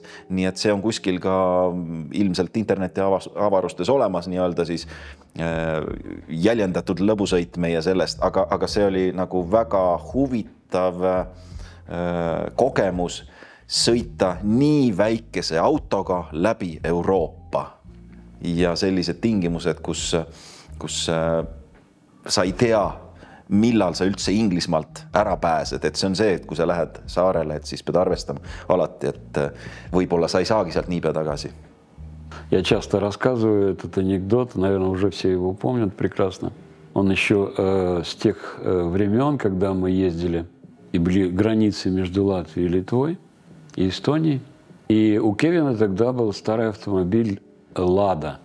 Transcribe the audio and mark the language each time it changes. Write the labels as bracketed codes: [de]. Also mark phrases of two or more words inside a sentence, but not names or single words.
[et] Nii et see on kuskil ka ilmselt interneti avarustes olemas nii-öelda siis jäljendatud lõbusõit meie sellest, aga see oli nagu väga huvitav kogemus sõita nii väikese autoga läbi Euroopa ja sellised tingimused, kus sa ei tea, millal sa üldse Inglismaalt ära pääsed, et see on see, et kui sa lähed saarele, et siis pead arvestama alati, et võib-olla sa ei saagi sealt niipea tagasi. [ru] Я часто рассказываю этот анекдот, наверное, уже все его помнят прекрасно. Он еще с тех времен, когда мы ездили и были границы между Латвией и Литвой, и Эстонии. И у Кевина тогда был старый автомобиль «Лада».